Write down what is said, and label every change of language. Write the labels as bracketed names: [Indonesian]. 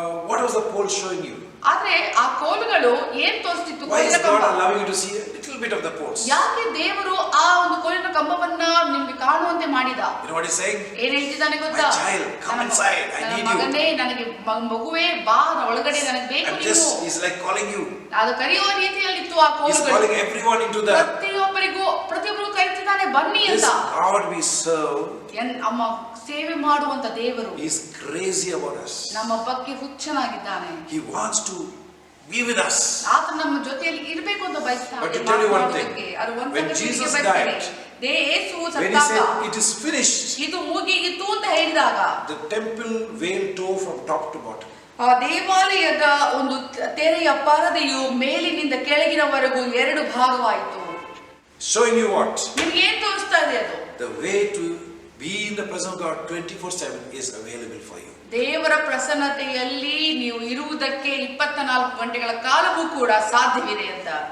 [English] What was the pole showing you? [Kannada] ಆದ್ರೆ ಆ ಕೋಲುಗಳು ಏನ್ ತೋರಿಸ್ತಿತ್ತು? [English] Why is [Kannada] ಕೋಲಿನ [English] God [Kannada] ಕಂಬ. [English] allowing you to see a little bit of the poles? [Kannada] ಯಾಕೆ ದೇವರು ಆ ಒಂದು ಕೋಲಿನ ಕಂಬವನ್ನ ನಿಮ್ಗೆ ಕಾಣುವಂತೆ ಮಾಡಿದ? [English] You know what he's saying? [Kannada] ಏನ್ ಹೇಳ್ತಿದ್ದಾನೆ ಗೊತ್ತಾ? [English] My child, come inside. I need you. [Kannada] ಮಗನೇ, ನನಗೆ ಮಗುವೇ ಬಾ, ಒಳಗಡೆ ನನಗೆ ಬೇಕು [English] I'm [Kannada] ನೀನು. [English] just, he's like calling you. [Kannada] ಅದು ಕರೆಯುವ ರೀತಿಯಲ್ಲಿತ್ತು ಆ [English] He's [Kannada] ಕೋಲುಗಳು. [English] calling everyone into the. [Kannada] ಪ್ರತಿಯೊಬ್ಬರು ಕರೀತಿದ್ದಾನೆ, ಬನ್ನಿ [English] This [Kannada] ಅಂತ. [English] God we serve, [Kannada] ಅಮ್ಮ ಸೇವೆ ಮಾಡುವಂತ ದೇವರು [English] He's crazy about us. [Kannada] ನಮ್ಮ ಬಗ್ಗೆ ಹುಚ್ಚನಾಗಿದ್ದಾನೆ. [English] He wants to be with us. [Kannada] ಆತ ನಮ್ಮ ಜೊತೆಯಲ್ಲಿ ಇರಬೇಕು ಅಂತ ಬಯಸ್ತಾನೆ. [English] But to tell you one thing, [Kannada] ಅದು ಒಂದು [English] when [Kannada] ಸಂಗತಿ [English] Jesus [Kannada] ನಿಮಗೆ ಬಯಸ್ತೇನೆ. [English] died, [Kannada] ಯೇಸು [English] when he [Kannada] ಸತ್ತಾಗ, [English] said it is finished, [Kannada] ಇದು ಮುಗಿಯಿತು ಅಂತ ಹೇಳಿದಾಗ [English] the temple veil tore from top to bottom. [Kannada] ಆ ದೇವಾಲಯದ ಒಂದು ತೆರೆಯ ಪರದೆಯು ಮೇಲಿನಿಂದ ಕೆಳಗಿನವರೆಗೂ 2 ಭಾಗವಾಯಿತು. [English] Showing you what? [Kannada] ನಿಮ್ಗೆ ಏನ್ ತೋರಿಸ್ತಾ ಇದೆ ಅದು? [English] The way to be in the presence of God 24/7 is available for you. [Kannada] ದೇವರ ಪ್ರಸನ್ನತೆಯಲ್ಲಿ ನೀವು ಇರುವುದಕ್ಕೆ 24 ಗಂಟೆಗಳ ಕಾಲವೂ ಕೂಡ ಸಾಧ್ಯವಿದೆ ಅಂತ.